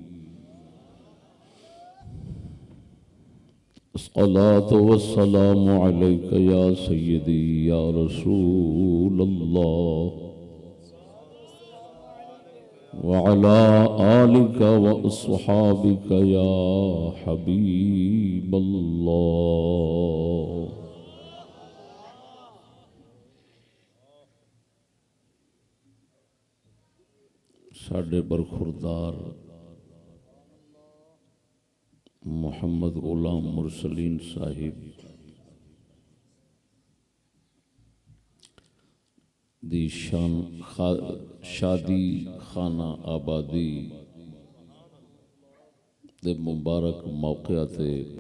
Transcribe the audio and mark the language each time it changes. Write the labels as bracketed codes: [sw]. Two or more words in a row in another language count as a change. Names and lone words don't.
[ar] الصلاة والسلام عليك يا سيدي يا رسول الله وعلى آلك وأصحابك يا حبيب الله. [pa] ساڈے برخوردار محمد غلام مرسلین صاحب دی شادی خانہ آبادی دے مبارک موقع تے